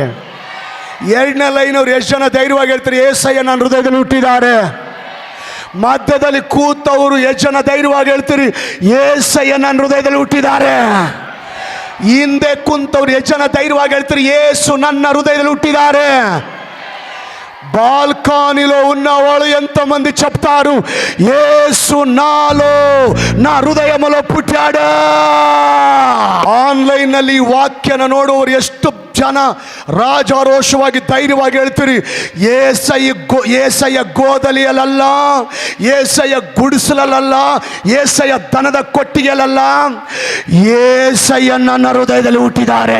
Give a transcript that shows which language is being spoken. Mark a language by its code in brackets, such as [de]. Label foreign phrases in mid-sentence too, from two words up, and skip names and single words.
[kn] ಎರಡನೇ ಲೈನ್ ಅವ್ರು ಎಷ್ಟು ಜನ ಧೈರ್ಯವಾಗಿ ಹೇಳ್ತಾರೆ, ಏಸಯ್ಯ ನನ್ನ ಹೃದಯದಲ್ಲಿ ಹುಟ್ಟಿದ್ದಾರೆ. ಮಧ್ಯದಲ್ಲಿ ಕೂತವರು ಎಷ್ಟು ಜನ ಧೈರ್ಯವಾಗಿ ಹೇಳ್ತೀರಿ, ಏಸಯ್ಯ ನನ್ನ ಹೃದಯದಲ್ಲಿ ಹುಟ್ಟಿದ್ದಾರೆ. ಹಿಂದೆ ಕುಂತವ್ರು ಎಷ್ಟು ಜನ ధైర్యವಾಗಿ ಹೇಳ್ತೀರಿ, ಯೇಸು ನನ್ನ హృదయದಲ್ಲಿ ಹುಟ್ಟಿದ್ದಾರೆ. [te] బాల్కనీలో ఉన్న వాళ్ళు ఎంతమంది చెప్తారు, యేసు నాలో నా హృదయములో పుట్టాడు. [kn] ಆನ್ಲೈನ್ ನಲ್ಲಿ ವಾಕ್ಯನ ನೋಡುವವರು ಎಷ್ಟು ಜನ ರಾಜಾರೋಷವಾಗಿ ಧೈರ್ಯವಾಗಿ ಹೇಳ್ತೀರಿ, ಏಸಯ್ಯ ಗೋದಲಿಯಲ್ಲ, ಏಸಯ್ಯ ಗುಡಿಸಲಲ್ಲ, ಏಸಯ್ಯ ದನದ ಕೊಟ್ಟಿಗೆಯಲ್ಲ, ಏಸಯ್ಯ ನನ್ನ ಹೃದಯದಲ್ಲಿ ಹುಟ್ಟಿದ್ದಾರೆ.